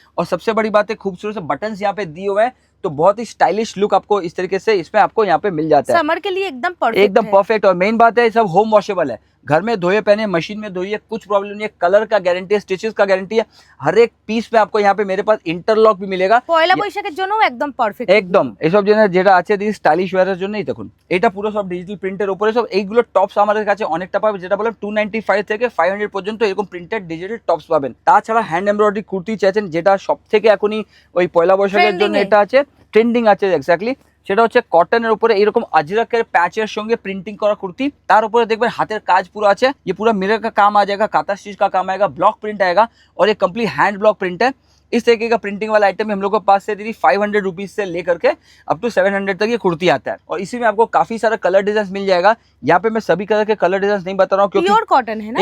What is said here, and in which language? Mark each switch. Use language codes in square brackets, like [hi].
[hi] और सबसे बड़ी बात है खूबसूरत से बटन्स यहाँ पे दिए हुए हैं, तो बहुत ही स्टाइलिश लुक आपको इस तरीके से इसमें आपको यहाँ पे मिल जाता है। समर के लिए एकदम परफेक्ट। और मेन बात है सब होम वॉशेबल है, घर में धोए पहने, मशीन में धोइए, कुछ प्रॉब्लम नहीं है। कलर का गारंटी है, स्टिचेस का गारंटी है। हर एक पीस में आपको यहाँ पे मेरे पास इंटरलॉक भी मिलेगा। [bn] পয়লা বৈশাখের জন্য একদম পারফেক্ট। একদম এসব যেটা আছে দি স্টাইলিশ ওয়্যারের জন্যই দেখুন, এটা পুরো সব ডিজিটাল প্রিন্টের উপরে সব এইগুলো টপস আমাদের কাছে অনেকটা পাবে। যেটা বললাম 295 থেকে 500 পর্যন্ত এরকম প্রিন্টেড ডিজিটাল টপস পাবেন। তাছাড়া হ্যান্ড এমব্রয়ডারি কুর্তি চাইছেন, যেটা সব থেকে এখনই ওই পয়লা বৈশাখের জন্য এটা আছে, ট্রেন্ডিং আছে এক্স্যাক্টলি। সেটা হচ্ছে কটনের উপরে এরকম अजरक पैचের সঙ্গে প্রিন্টিং করা কুর্তি, তার উপরে দেখবেন হাতের কাজ পুরো আছে। [hi] ये पूरा मिरर का काम आ जाएगा, काता स्टिच का काम आएगा, ब्लॉक प्रिंट आएगा और ये कंप्लीट हैंड ब्लॉक प्रिंट है। इस तरीके का प्रिंटिंग वाला आइटम हम लोग के पास से दीदी 500 रुपीज से लेकर के अप टू 700 तक ये कुर्ती आता है। और इसी में आपको काफी सारा कलर डिजाइन मिल जाएगा। यहाँ पे मैं सभी कलर के कलर डिजाइन नहीं बता रहा हूँ क्योंकि प्योर कॉटन है ना,